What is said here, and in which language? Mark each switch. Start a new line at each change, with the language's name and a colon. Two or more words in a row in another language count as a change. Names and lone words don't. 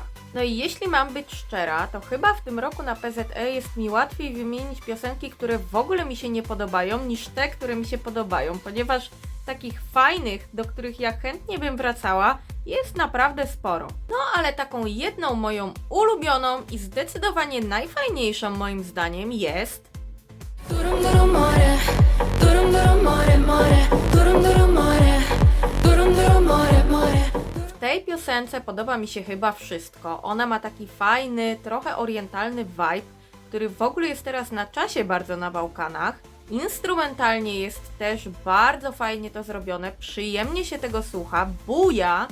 Polish: No i jeśli mam być szczera, to chyba w tym roku na PZE jest mi łatwiej wymienić piosenki, które w ogóle mi się nie podobają, niż te, które mi się podobają, ponieważ takich fajnych, do których ja chętnie bym wracała, jest naprawdę sporo. No ale taką jedną moją ulubioną i zdecydowanie najfajniejszą moim zdaniem jest Durum durum more, durum durum more more, durum durum more, durum durum more more. W tej piosence podoba mi się chyba wszystko. Ona ma taki fajny, trochę orientalny vibe, który w ogóle jest teraz na czasie bardzo na Bałkanach. Instrumentalnie jest też bardzo fajnie to zrobione, przyjemnie się tego słucha, buja.